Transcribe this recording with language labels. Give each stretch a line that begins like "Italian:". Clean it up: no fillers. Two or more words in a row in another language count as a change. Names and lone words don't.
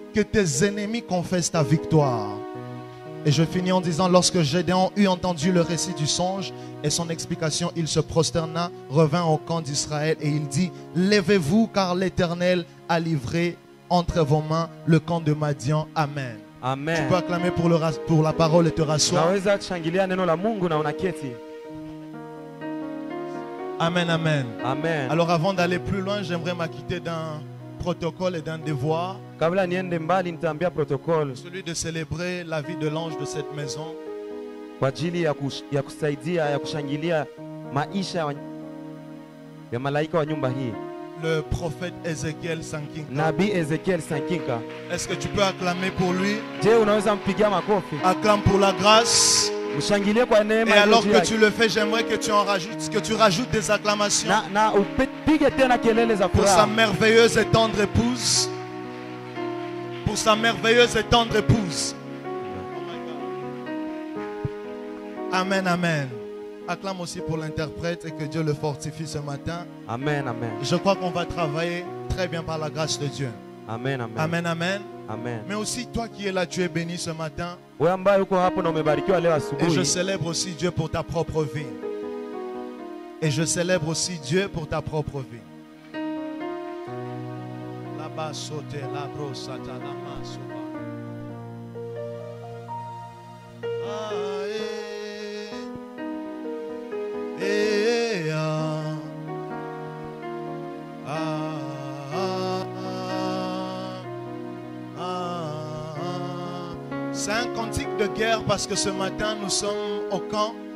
French: Que tes ennemis confessent ta victoire. Et je finis en disant: lorsque Gédéon eut entendu le récit du songe et son explication, il se prosterna, revint au camp d'Israël et il dit: levez-vous, car l'Éternel a livré entre vos mains le camp de Madian. Amen. Tu Amen. peux acclamer pour la parole et te rasseoir.
Swahili: Unaweza kushangilia neno la Mungu na unaketi. Amen, amen. Amen.
French: Alors avant d'aller plus loin, j'aimerais m'acquitter d'un protocole et d'un devoir,
Swahili: Kabla niende mbali nitaambia protocol
French: celui de célébrer la vie de l'ange de cette maison.
Swahili: kwa ajili ya kusaidia ya kushangilia maisha ya malaika wa nyumba hii.
French: Le prophète Ézéchiel Sankinka.
Swahili: Nabii Ezekiel Sankinka.
French: Est-ce que tu peux acclamer pour lui?
Swahili: Je, unaweza mpigia makofi?
French: Acclame pour la grâce.
Swahili: Mshangilie kwa neema.
French: Et alors que tu le fais, j'aimerais que tu rajoutes des acclamations
Swahili: na upige tena kelele za
French: pour sa
Swahili: furaha
French: merveilleuse et tendre épouse. Pour sa merveilleuse et tendre épouse. Amen, amen. Acclame aussi pour l'interprète et que Dieu le fortifie ce matin. Amen, amen. Je crois qu'on va travailler très bien par la grâce de Dieu. Amen, amen. Amen, amen. Amen. Mais aussi toi qui es là, tu es béni ce matin.
Swahili: Wewe ambaye uko hapo na umebarikiwa leo
French: Et
Swahili: asubuhi.
French: je célèbre aussi Dieu pour ta propre vie. Et je célèbre aussi Dieu pour ta propre vie. Là-bas, sauter, la brosse, la main, souvent. Ah, c'est un cantique de guerre parce que ce matin nous sommes au camp.